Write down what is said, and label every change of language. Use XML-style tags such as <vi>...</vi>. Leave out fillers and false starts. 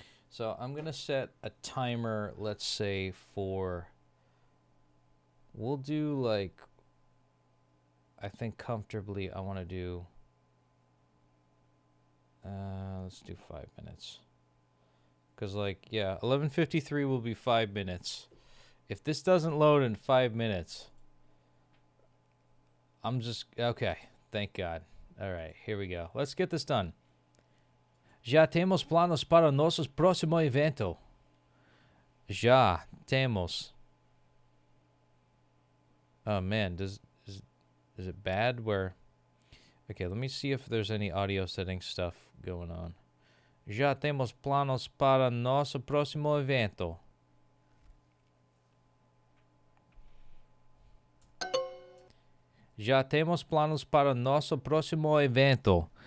<en>So I'm going to set a timer, let's say, we'll do I think comfortably I want to do, let's do 5 minutes. Because 11:53 will be 5 minutes. If this doesn't load in 5 minutes, I'm just, okay, thank God. All right, here we go. Let's get this done.</en> <pt>Já temos planos para nosso próximo evento. Já temos.</pt> <en>Oh man, is it bad where? Okay, let me see if there's any audio setting stuff going on.</en> <pt>Já temos planos para nosso próximo evento. Já temos planos para nosso próximo evento.</pt>